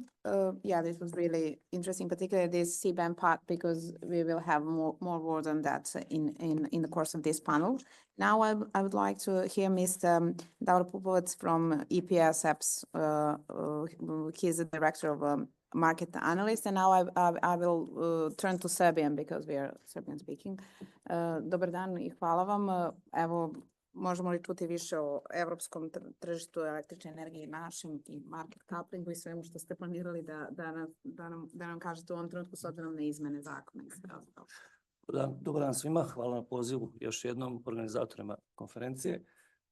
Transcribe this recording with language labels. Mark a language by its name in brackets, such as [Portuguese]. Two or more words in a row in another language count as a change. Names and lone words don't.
[English] Yeah, this was really interesting, particularly this CBAM part, because we will have more words on that in the course of this panel. Now I would like to hear Mr. Davor Pupovac from UPES EPS. He is the director of market analyst, and now I will turn to Serbian because we are Serbian speaking. [Serbian] Dobar dan I hvala vam. Evo, možemo li čuti više o evropskom tržištu električne energije, našem i [English] market couplingu [Serbian] i svemu što ste planirali da nam kažete u ovom trenutku s obzirom na izmene zakona? Dobar dan svima, hvala na pozivu još jednom organizatorima konferencije.